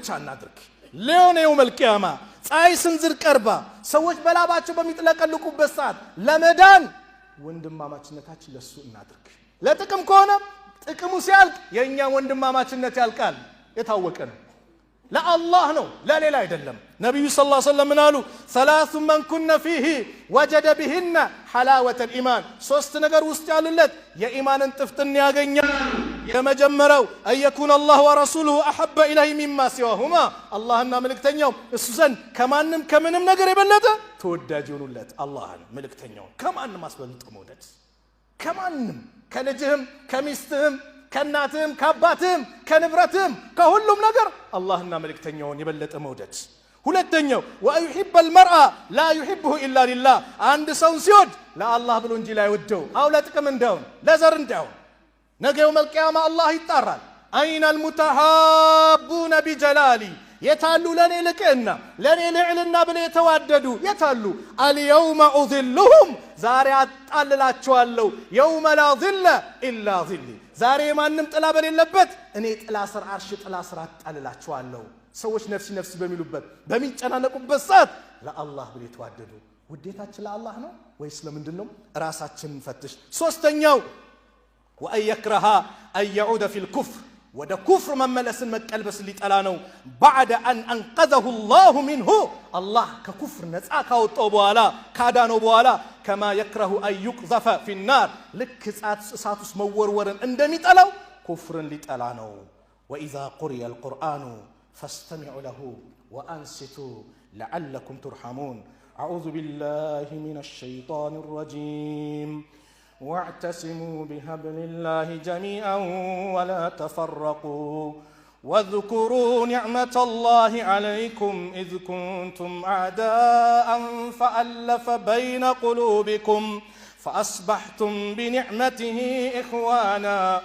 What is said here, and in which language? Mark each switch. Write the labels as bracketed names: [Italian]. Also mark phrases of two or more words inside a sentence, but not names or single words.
[Amharic] እናድርግ። ለዮኔው መልቂያማ ፀሐይ ስንዝር ቀርባ ሰዎች በላባቸው በሚጥለቀልቁበት ሰዓት ለመዳን ወንድማማችነታችን ለሱ እናድርግ። ለጥቅም ከሆነ ጥቅሙ ሲያልቅ የኛ ወንድማማችነት ያልቃል፣ የታወቀ ነው። ለአላህ ነው ለሌላ አይደለም። ነብዩ [Arabic] صلى الله عليه وسلم [Amharic] አሉ [Arabic] ثلاث من كن فيه وجد بهن حلاوة الإيمان [Amharic] ሶስት ነገር ውስጥ ያሉለት የኢማንን ጥፍጥና ያገኛል። የመጀመሪያው [Arabic] أيكون الله ورسوله أحب إليه مما سواهما [Amharic] አላህና መልእክተኛው እሱ ዘንድ ከማንም ከምንም ነገር የበለጠ ተወዳጅ ይሆኑለት። አላህን መልእክተኛው ከማንም አስበልጦ መውደድ፣ ከማንም ከልጅህም ከሚስትህም ከናትህም ከአባትህም ከንብረትህም ከሁሉም ነገር አላህና መልእክተኛውን የበለጠ መውደድ። ሁለተኛው [Arabic] ويحب المرء لا يحبه إلا لله [Amharic] አንድ ሰው ሲወድ ለአላህ ብሎ እንጂ ላይወደው አው ለጥቅም እንዳውን ለዘር እንዳውን ነገ [Arabic] يوم القيامة [Amharic] አላህ ይጣራል። [Arabic] أين المتحابون بجلالي [Amharic] የታሉ ለኔ ልቅና ለኔ ልዕልና ብለው የተዋደዱ የታሉ? [Arabic] اليوم أذلهم [Amharic] ዛሬ አጣልላቸዋለሁ [Arabic] يوم لا ظل إلا ظلي [Amharic] ዛሬ ማንም ጥላ በሌለበት እኔ ጥላ ስር አርሽ ጥላ ስር አጣልላቸዋለሁ። ሰዎች [Arabic] نفسي نفسي [Amharic] በሚሉበት በሚጨናነቁበት ሰዓት ለአላህ ብለው የተዋደዱ ውዴታችን ለአላህ ነው ወይስ ለምንድነው? ራሳችንን ፈትሽ። ሶስተኛው [Arabic] وأن يكره أن يعود في الكفر [Amharic] ወደ ኩፍር መመለስን መቀልበስ ሊጠላ ነው። [Arabic] بعد أن أنقذه الله منه [Amharic] አላህ ከኩፍር ነፃ ካወጣው በኋላ ካዳነው በኋላ [Arabic] كما يكره أن يقذف في النار [Amharic] ልክ እሳት ውስጥ መወርወርን እንደሚጠላው ኩፍርን ሊጠላ ነው። [Arabic] وإذا قرئ القرآن فاستمعوا له وأنصتوا لعلكم ترحمون أعوذ بالله من الشيطان الرجيم واعتصموا بحبل الله جميعا ولا تفرقوا واذكروا نعمة الله عليكم إذ كنتم أعداء فألف بين قلوبكم فأصبحتم بنعمته إخوانا